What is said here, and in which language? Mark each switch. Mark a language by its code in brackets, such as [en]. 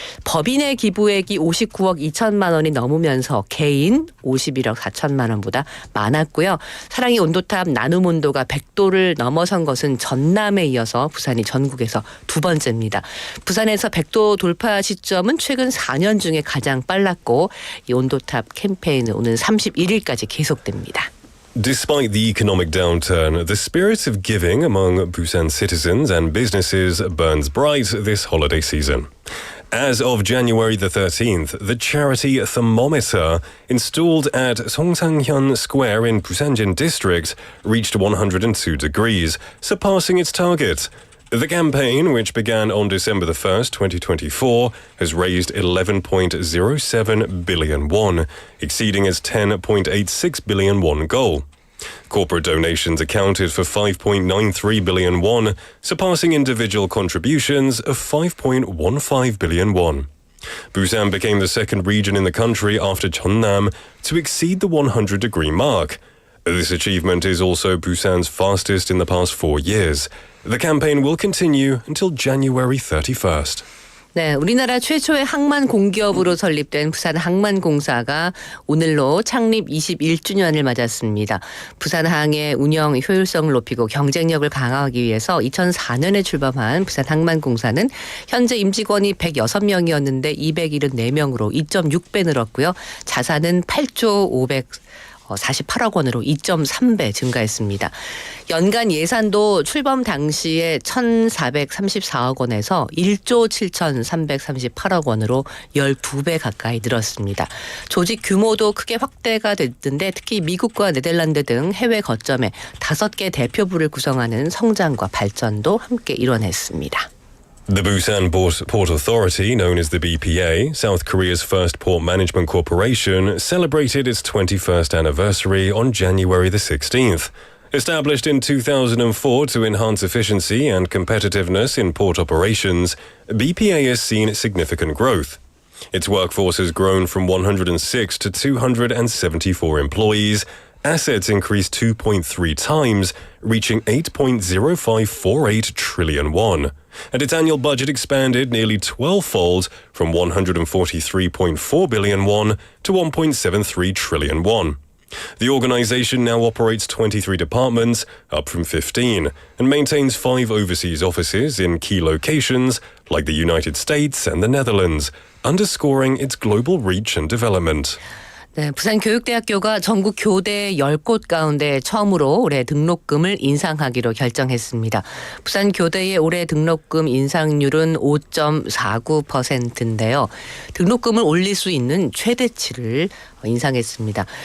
[ko] 법인의 기부액이 59억 2천만 원이 넘으면서 개인 51억 4천만 원보다 많았고요. 사랑의 온도탑 나눔 온도가 100도를 넘어선 것은 전남에 이어서 부산이 전국에서 두 번째입니다. 부산에서 100도 돌파 시점은 최근 4년 중에 가장 빨랐고 이 온도탑 캠페인은 오는 31일까지 계속됩니다. [en] Despite the economic downturn, the spirit of giving among Busan citizens and businesses burns bright this holiday season. As of January the 13th, the charity thermometer installed at Songsanghyeon Square in Busanjin district reached 102 degrees, surpassing its target. The campaign, which began on December the 1st, 2024, has raised 11.07 billion won, exceeding its 10.86 billion won goal. Corporate donations accounted for 5.93 billion won, surpassing individual contributions of 5.15 billion won. Busan became the second region in the country after Jeonnam to exceed the 100-degree mark. This achievement is also Busan's fastest in the past 4 years. The campaign will continue until January 31st. [ko] 네, 우리나라 최초의 항만 공기업으로 설립된 부산항만공사가 오늘로 창립 21주년을 맞았습니다. 부산항의 운영 효율성을 높이고 경쟁력을 강화하기 위해서 2004년에 출범한 부산항만공사는 현재 임직원이 106명이었는데 274명으로 2.6배 늘었고요. 자산은 8조 48억 원으로 2.3배 증가했습니다. 연간 예산도 출범 당시에 1,434억 원에서 1조 7,338억 원으로 12배 가까이 늘었습니다. 조직 규모도 크게 확대가 됐는데 특히 미국과 네덜란드 등 해외 거점에 5개 대표부를 구성하는 성장과 발전도 함께 이뤄냈습니다. [en] The Busan Port Authority, known as the BPA, South Korea's first port management corporation, celebrated its 21st anniversary on January the 16th. Established in 2004 to enhance efficiency and competitiveness in port operations, BPA has seen significant growth. Its workforce has grown from 106 to 274 employees. Assets increased 2.3 times, reaching 8.0548 trillion won. And its annual budget expanded nearly 12-fold from 143.4 billion won to 1.73 trillion won. The organization now operates 23 departments, up from 15, and maintains 5 overseas offices in key locations like the United States and the Netherlands, underscoring its global reach and development. [ko] 네, 부산교육대학교가 전국 교대 10곳 가운데 처음으로 올해 등록금을 인상하기로 결정했습니다. 부산교대의 올해 등록금 인상률은 5.49%인데요. 등록금을 올릴 수 있는 최대치를 인상했습니다.